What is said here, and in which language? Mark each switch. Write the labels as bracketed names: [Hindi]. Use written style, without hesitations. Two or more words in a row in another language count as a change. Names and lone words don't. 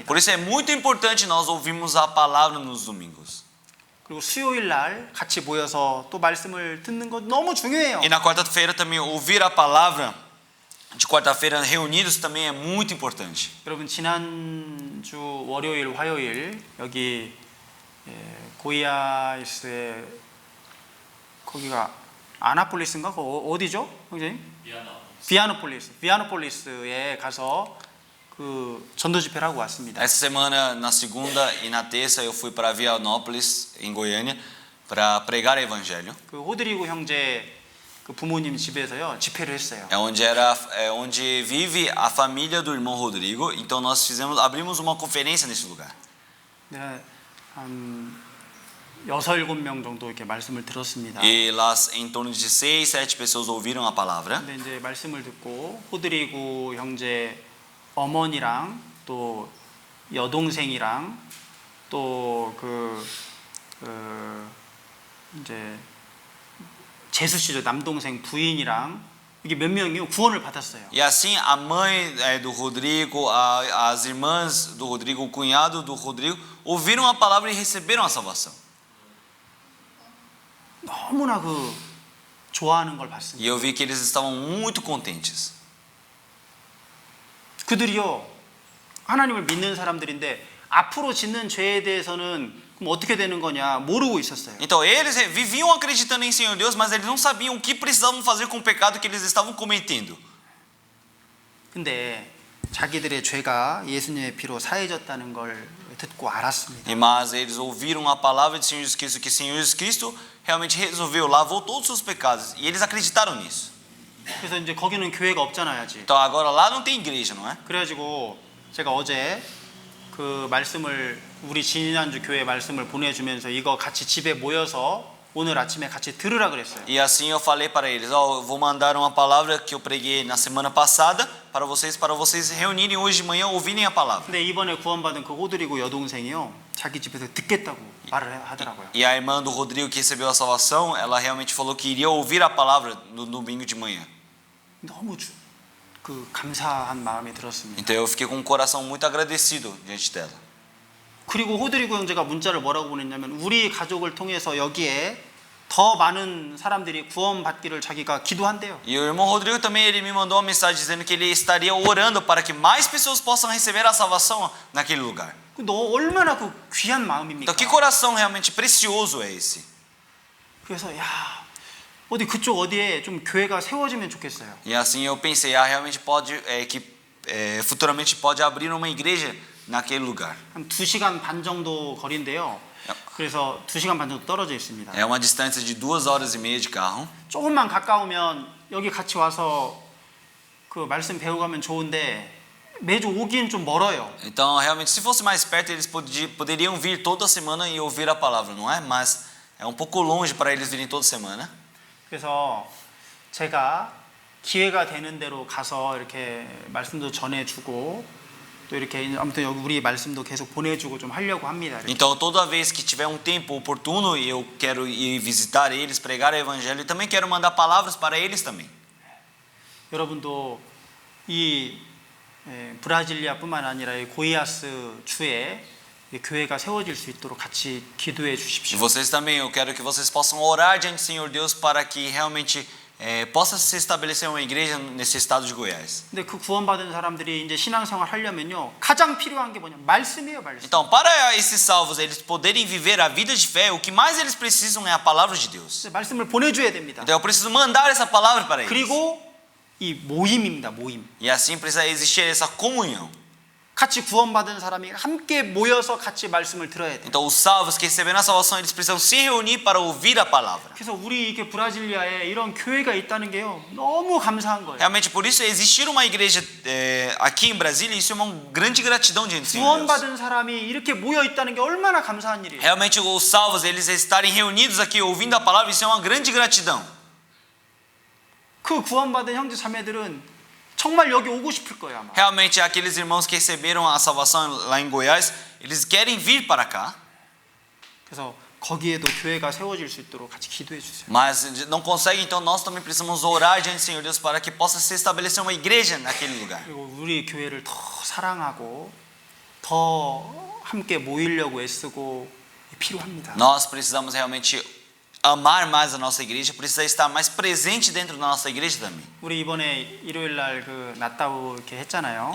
[Portuguese] Por isso é muito importante nós ouvirmos a palavra nos domingos. [Korean] 그리고 수요일날 같이 모여서 또 말씀을 듣는 거 너무 중요해요. [Portuguese] E na quarta-feira também ouvir a palavra de quarta-feira reunidos também é muito importante. [Korean] 여러분 지난주 월요일, 화요일 여기 고이아이스에 거기가 아나폴리스인가? 어디죠? 선생님? 비아노폴리스에 가서 그 전도 집회를 하고 왔습니다. [Portuguese] Essa semana, na segunda e na terça, eu fui para Vianópolis, em Goiânia, para pregar o evangelho. [Korean] 그 호드리고 형제 그 부모님 집에서요 집회를 했어요. [Portuguese] Onde vive a família do irmão Rodrigo. Então nós abrimos uma conferência nesse lugar. [Korean] 네, 한 6-7명 정도 이렇게 말씀을 들었습니다. [Portuguese] E lá em torno de 6, 7 pessoas ouviram a palavra. [Korean] 근데 이제 말씀을 듣고 호드리고 형제 어머니랑 또 여동생이랑 또 이제 재수 씨죠 남동생 부인이랑 이게 몇 명이 구원을 받았어요. [Portuguese] E assim a mãe do Rodrigo, as irmãs do Rodrigo, o cunhado do Rodrigo ouviram a palavra e receberam a salvação. [Korean] 너무나 좋아하는 걸 봤습니다. [Portuguese] E eu vi que eles estavam muito contentes. [Korean] 그들이요 하나님을 믿는 사람들인데 앞으로 짓는 죄에 대해서는 그럼 어떻게 되는 거냐 모르고 있었어요. [Portuguese] Então eles viviam acreditando em Senhor Deus, mas eles não sabiam o que precisavam fazer com o pecado que eles estavam cometendo. [Korean] 근데 자기들의 죄가 예수님의 피로 사해졌다는 걸 듣고 알았습니다. [Portuguese] Mas eles ouviram a palavra de Senhor Jesus Cristo, que Senhor Jesus Cristo realmente resolveu, lavou todos os seus pecados, e eles acreditaram nisso. [Korean] 그래서 이제 거기는 교회가 없잖아요, 아직. [Portuguese] Então agora lá não tem igreja, não é? [Korean] 그래가지고 제가 어제 그 말씀을 우리 지난주 교회 말씀을 보내주면서 이거 같이 집에 모여서 오늘 아침에 같이 들으라 그랬어요. [Portuguese] E assim eu falei para eles, eu vou mandar uma palavra que eu preguei na semana passada para vocês reunirem hoje de manhã, ouvirem a palavra. [Korean] 근데 이번에 구원받은 그 호드리고 여동생이요 자기 집에서 듣겠다고 말을 하더라고요. [Portuguese] E a irmã do Rodrigo que recebeu a salvação, ela realmente falou que iria ouvir a palavra no domingo de manhã. [Korean] 너무 감사한 마음이 들었습니다. [Portuguese] Então eu fiquei com um coração muito agradecido diante dela. [Korean] 그리고 호드리고 형제가 문자를 뭐라고 보냈냐면 우리 가족을 통해서 여기에 더 많은 사람들이 구원받기를 자기가 기도한대요. [Portuguese] E o irmão Rodrigo também ele me mandou uma mensagem dizendo que ele estaria orando para que mais pessoas possam receber a salvação naquele lugar. [Korean] 너 얼마나 귀한 마음입니까? [Portuguese] Então que coração realmente precioso é esse? [Korean] 그래서 어디 그쪽 어디에 좀 교회가 세워지면 좋겠어요. [Portuguese] E assim eu pensei, realmente futuramente pode abrir uma igreja naquele lugar. [Korean] 한 2시간 반 정도 거리인데요. 그래서 2시간 반 정도 떨어져 있습니다. [Portuguese] É uma distância de 2h30 de carro. [Korean] 조금만 가까우면 여기 같이 와서 그 말씀 배우가면 좋은데 매주 오기는 좀 멀어요. [Portuguese] Então realmente se fosse mais perto eles poderiam vir toda semana e ouvir a palavra, não é? Mas é um pouco longe para eles virem toda semana. [Korean] 그래서 제가 기회가 되는 대로 가서 이렇게 말씀도 전해주고 또 이렇게 아무튼 여기 우리 말씀도 계속 보내주고 좀 하려고 합니다. 이렇게. [Portuguese] Então toda vez que tiver um tempo oportuno eu quero ir visitar eles, pregar o evangelho e também quero mandar palavras para eles também. [Korean] 여러분도 이 브라질리아뿐만 아니라 이 고이아스 주에 교회가 세워질 수 있도록 같이 기도해 [Portuguese] E [Korean] 주십시오. [Portuguese] vocês também, eu quero que vocês possam orar diante do Senhor Deus para que realmente possa se estabelecer uma igreja nesse estado de Goiás. [Korean] 근데 그 구원받은 사람들이 이제 신앙생활 하려면요 가장 필요한 게 뭐냐 말씀이에요, 말씀. [Portuguese] Então, para esses salvos eles poderem viver a vida de fé, o que mais eles precisam é a palavra de Deus. [Korean] 말씀을 보내줘야 됩니다. [Portuguese] Então eu preciso mandar essa palavra para eles. [Korean] 그리고 이 모임입니다, 모임. [Portuguese] E assim precisa existir essa comunhão. [Korean] 같이 구원받은 사람이 함께 모여서 같이 말씀을 들어야 돼요. [Portuguese] Então os salvos que receberam a salvação eles precisam se reunir para ouvir a palavra. [Korean] 그래서 우리 이렇게 브라질리아에 이런 교회가 있다는 게요 너무 감사한 거예요. [Portuguese] Realmente por isso existir uma igreja aqui em Brasília, isso é uma grande gratidão diante do Senhor Deus. [Korean] 구원받은 사람이 이렇게 모여 있다는 게 얼마나 감사한 일이에요. [Portuguese] Realmente os salvos eles estarem reunidos aqui ouvindo a palavra, isso é uma grande gratidão. [Korean] 그 구원받은 형제 자매들은 정말 여기 오고 싶을 거예요 아마. [Portuguese] Realmente aqueles irmãos que receberam a salvação lá em Goiás, eles querem vir para cá. [Korean] 그래서 거기에도 교회가 세워질 수 있도록 같이 기도해 주세요. [Portuguese] Mas não conseguem, então nós também precisamos orar diante do Senhor Deus para que possa se estabelecer uma igreja naquele lugar. [Korean] 그리고 우리 교회를 더 사랑하고 더 함께 모이려고 애쓰고 필요합니다. [Portuguese] Nós precisamos realmente amar mais a nossa igreja, precisa estar mais presente dentro da nossa igreja também. [Korean] 우리 이번에 일요일 날 그 나따우 이렇게 했잖아요.